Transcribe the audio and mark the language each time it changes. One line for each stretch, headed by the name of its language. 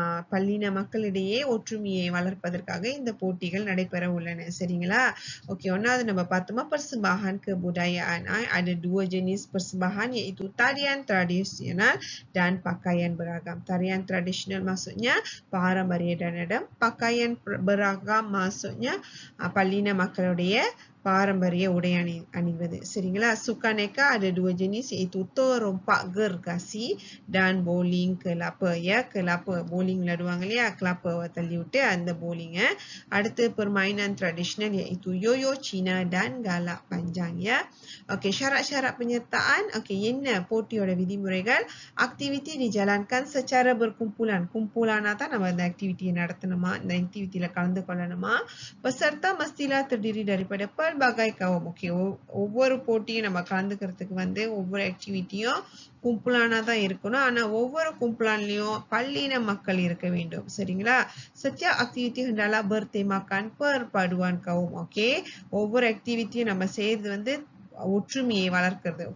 Tamil: பல்லின மக்களிடையே ஒற்றுமையை வளர்ப்பதற்காக இந்த போட்டிகள் நடைபெற உள்ளன. சரிங்களா?
Malay: Okey,
Tamil: ஒன்னாவது நம்ம பார்த்தோமா
Malay: persembahan kebudayaan. Ada dua jenis persembahan iaitu tarian tradisional dan pakaian beragam. Tarian tradisional maksudnya
Tamil: பாரம்பரிய நடனம்.
Malay: Pakaian beragam maksudnya
Tamil: பல்லின மக்களுடைய பாரம்பரிய உடை அணிவது. சரிங்களா?
Malay: Sukaneka ada dua jenis iaitu terompak gergasi dan bowling kelapa ya.
Tamil: Kelapa bowling விளையாடுவாங்க இல்லையா? kelapa தள்ளி விட்டு அந்த bowling.
Malay: அடுத்து permainan tradisional iaitu yoyo Cina dan galak panjang ya. Okey, syarat-syarat penyertaan. Okey,
Tamil: என்ன போட்டியோட விதிமுறைகள்?
Malay: Aktiviti dijalankan secara berkumpulan.
Tamil: Kumpulan தான் நம்ம இந்த aktiviti நடத்தணுமா, இந்த aktivitiல கலந்து கொள்ளணுமா.
Malay: Peserta mestilah terdiri daripada pelbagai kaum.
Tamil: Okey, ஒவ்வொரு போட்டியும் நம்ம கலந்துக்கிறதுக்கு ஒவ்வொரு ஆக்டிவிட்டியும் கும்பலானா தான் இருக்கணும். ஆனா ஒவ்வொரு கும்பலான்லயும் பல்லின மக்கள் இருக்க வேண்டும். சரிங்களா?
Malay: Setiap aktiviti hendaklah bertemakan perpaduan kaum.
Tamil: Okey, ஒவ்வொரு ஆக்டிவிட்டியும் நம்ம செய்யறது ஒற்றுமையை வளர்க்கிறது.